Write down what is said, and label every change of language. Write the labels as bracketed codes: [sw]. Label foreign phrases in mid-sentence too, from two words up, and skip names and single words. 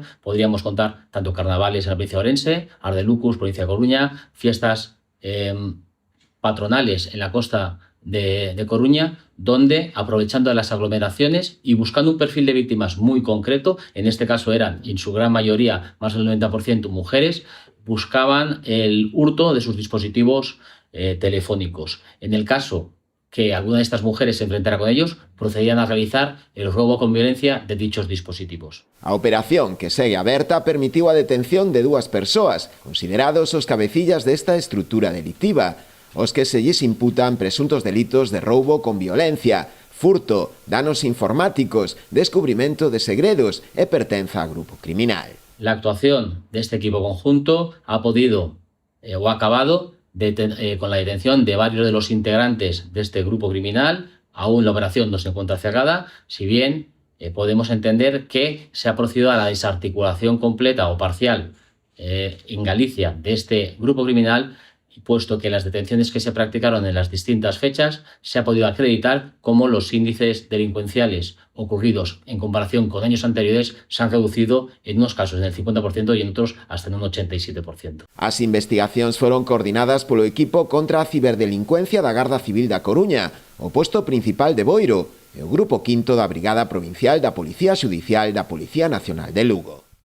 [es] Podríamos contar tanto carnavales en la provincia de Orense, Ardelucus, provincia de Coruña, fiestas patronales en la costa de Coruña, donde, aprovechando las aglomeraciones y buscando un perfil de víctimas muy concreto, en este caso eran, en su gran mayoría, más del 90% mujeres, buscaban el hurto de sus dispositivos telefónicos. En el caso que alguna de estas mujeres se enfrentara con ellos, procedían a realizar el robo con violencia de dichos dispositivos. [gl] A operación, que segue aberta, permitiu a detención de 2 persoas, considerados os cabecillas desta estrutura delictiva, os que se lles imputan presuntos delitos de roubo con violencia, furto, danos informáticos, descubrimento de segredos e pertenza a grupo criminal. [es] La actuación de este equipo conjunto ha podido o ha acabado con la detención de varios de los integrantes de este grupo criminal. Aún la operación no se encuentra cerrada, si bien podemos entender que se ha procedido a la desarticulación completa o parcial en Galicia de este grupo criminal, puesto que las detenciones que se practicaron en las distintas fechas se ha podido acreditar como los índices delincuenciales ocurridos en comparación con años anteriores se han reducido en unos casos en el 50% y en otros hasta en un 87%. [gl] As investigacións foron coordinadas polo equipo contra a ciberdelincuencia da Garda Civil da Coruña, o posto principal de Boiro e o grupo quinto da Brigada Provincial da Policía Xudicial da Policía Nacional de Lugo.